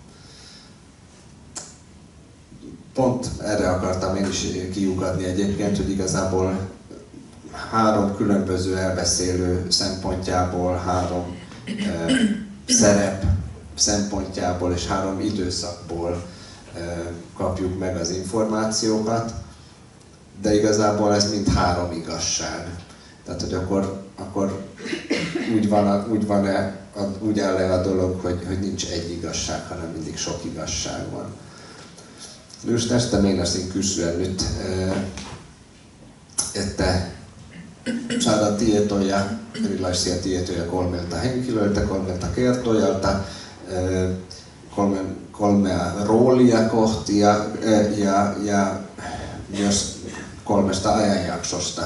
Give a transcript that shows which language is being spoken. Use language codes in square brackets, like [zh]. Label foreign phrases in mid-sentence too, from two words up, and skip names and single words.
[hu] Pont erre akartam én is kiukadni egyébként, hogy igazából 3 különböző elbeszélő szempontjából, 3 szerep szempontjából és 3 időszakból kapjuk meg az információkat, de igazából ez mind 3 igazság. Tehát, hogy akkor úgy áll-e a dolog, hogy nincs egy igazság, hanem mindig sok igazság van. [fi] Just tästä meinasin kysyä nyt, että saadaan tietoja, erilaisia tietoja 3 henkilöltä, 3 kertojalta, 3 roolia kohti ja myös 3 ajanjaksosta.